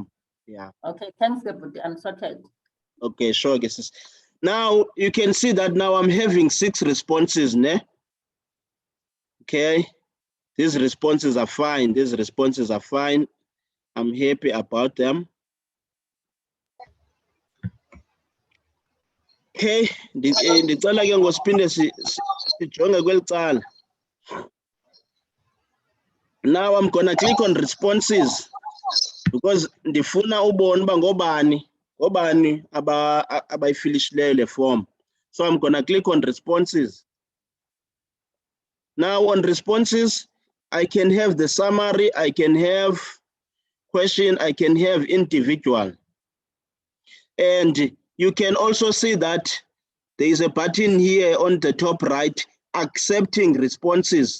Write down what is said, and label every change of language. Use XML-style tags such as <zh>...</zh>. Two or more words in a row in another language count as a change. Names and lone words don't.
<en>Yeah. Okay, thanks, Deputy. I'm sorted. Okay, sure. Guesses. Now you can see that now I'm having 6 responses, ne? Okay. These responses are fine. These responses are fine. I'm happy about them.</en> <xh>Okay, ndicela ke ngosiphinde sijonge kweli cala.</xh> <en>Now I'm gonna click on responses because</en> <xh>ndifuna ubona uba ngobani abayifilishileyo le form.</xh> <en>So I'm gonna click on responses. Now on responses, I can have the summary, I can have question, I can have individual. And you can also see that there is a button here on the top right, accepting responses.</en>